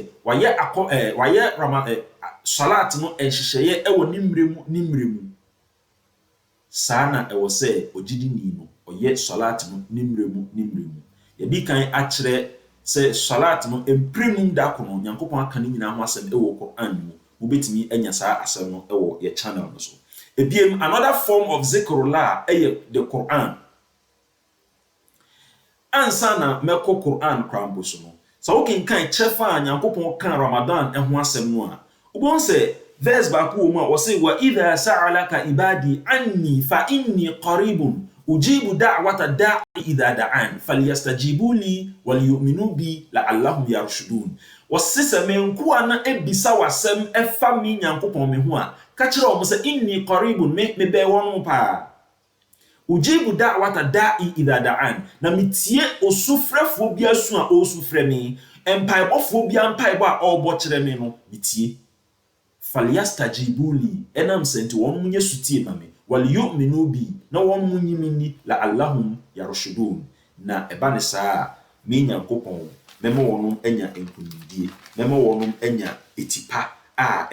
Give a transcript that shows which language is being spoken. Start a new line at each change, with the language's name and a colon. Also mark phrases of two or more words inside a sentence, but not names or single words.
Akan: wayɛ salat no nhyehyɛeɛ ɛwɔ ne mmerɛ mu saa na ɛwɔ sɛ ogyidini no ɔyɛ salat no ne mmerɛ mu yɛdi kan akyerɛ sɛ salat no mprɛnum da ko no nyankopɔn aka ne nyinaa ho asɛm ɛwɔ Quran mu wobɛtumi anya saa asɛm no ɛwɔ yɛ channel no so ebiem
English: another form of
Akan: zikrullah ɛyɛ
English: the Quran
Akan: ansa na mɛkɔ Quran krambo so no sɛ wokenkan kyɛfa a nyankopɔn kan Ramadan ɛho asɛm no a wobɛhu sɛ verse baako wɔ mu a wɔse
Arabic: وإذا سألك عبادي عني فإني قريب أجيب دعوة الداع إذا دعان فليستجيبوا لي وليؤمنوا بي لعلهم يرشدون
Akan: wɔse sɛ menkoa na ebisa wasɛm ɛfa me nyankopɔn me ho a ka kyerɛ wɔn sɛ
Arabic: إني قريب
Akan: me bɛɛ wɔn paa
Arabic: أجيب دعوة الداع إذا دعان
Akan: na metie osufrɛfoɔ bi asu a osufrɛ me empaebɔfoɔ bi ampaebɔ a ɔbɔ kyerɛ me no metie
Arabic: فليستجيبوا لي
Akan: enam senti wɔn munye sutie ma me
Arabic: وليؤمنوا بي
Akan: na wɔn munyimini
Arabic: لعلهم يرشدون
Akan: na ɛba ne saa me nyankopɔn mɛma wɔn anya nkunimdie mɛma wɔn anya etipa a